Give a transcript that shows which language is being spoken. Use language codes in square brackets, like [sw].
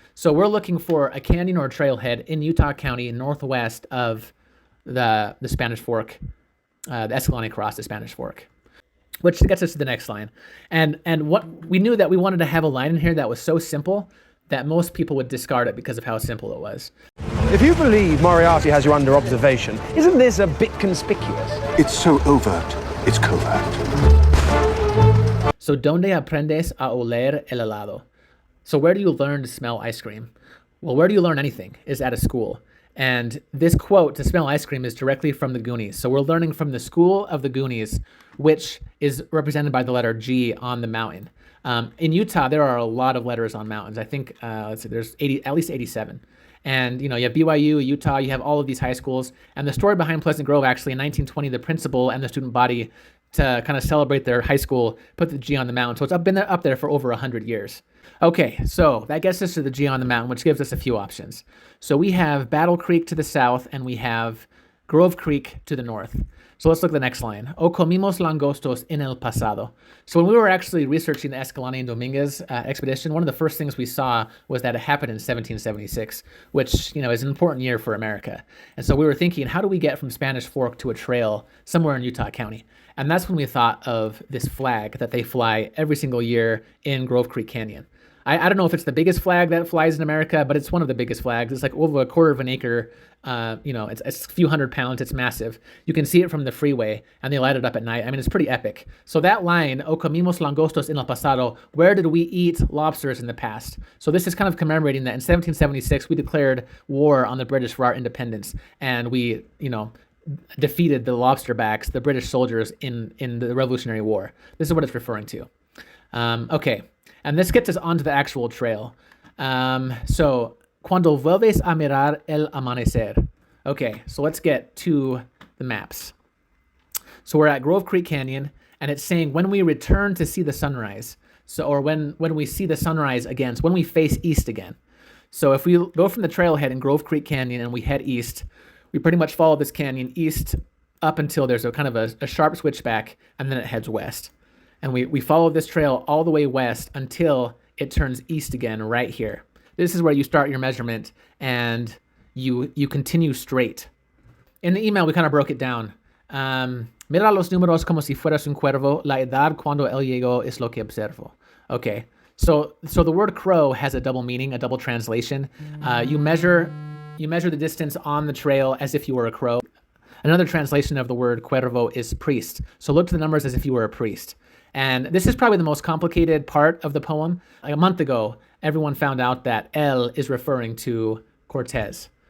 [en] So we're looking for a canyon or a trailhead in Utah County, northwest of the Spanish Fork, the Escalante cross, the Spanish Fork, which gets us to the next line. And what we knew that we wanted to have a line in here that was so simple that most people would discard it because of how simple it was. If you believe Moriarty has you under observation, isn't this a bit conspicuous? It's so overt, it's covert. [es] So, ¿dónde aprendes a oler el helado? [en] So where do you learn to smell ice cream? Well, where do you learn anything is at a school. And this quote, to smell ice cream, is directly from the Goonies. So we're learning from the school of the Goonies, which is represented by the letter G on the mountain. In Utah, there are a lot of letters on mountains. I think, there's at least 87. And, you have BYU, Utah, you have all of these high schools. And the story behind Pleasant Grove, actually, in 1920, the principal and the student body, to kind of celebrate their high school, put the G on the mountain. So it's been up there for over 100 years. Okay, so that gets us to the G on the mountain, which gives us a few options. So we have Battle Creek to the south, and we have Grove Creek to the north. So let's look at the next line. [es] O comimos langostos en el pasado. [en] So when we were actually researching the Escalante and Domínguez expedition, one of the first things we saw was that it happened in 1776, which, is an important year for America. And so we were thinking, how do we get from Spanish Fork to a trail somewhere in Utah County? And that's when we thought of this flag that they fly every single year in Grove Creek Canyon. I don't know if it's the biggest flag that flies in America, but it's one of the biggest flags. It's like over a quarter of an acre. It's a few hundred pounds. It's massive. You can see it from the freeway, and they light it up at night. I mean, it's pretty epic. So that line, [es] O comimos langostos en el pasado, [en] where did we eat lobsters in the past? So this is kind of commemorating that in 1776, we declared war on the British for our independence, and we, defeated the lobsterbacks, the British soldiers in the Revolutionary War. This is what it's referring to. Okay. And this gets us onto the actual trail. [es] So, cuando vuelves a mirar el amanecer. [en] Okay, so let's get to the maps. So we're at Grove Creek Canyon, and it's saying when we return to see the sunrise. So, or when we see the sunrise again, so when we face east again. So if we go from the trailhead in Grove Creek Canyon and we head east, we pretty much follow this canyon east up until there's a kind of a sharp switchback, and then it heads west. And we follow this trail all the way west until it turns east again right here. This is where you start your measurement, and you continue straight. In the email, we kind of broke it down. [es] Mira los números como si fueras un cuervo. La edad cuando llegó es lo que observo. [en] Okay, so the word crow has a double meaning, a double translation. You measure the distance on the trail as if you were a crow. Another translation of the word cuervo is priest. So look to the numbers as if you were a priest. And this is probably the most complicated part of the poem. Like a month ago, everyone found out that El is referring to Cortes.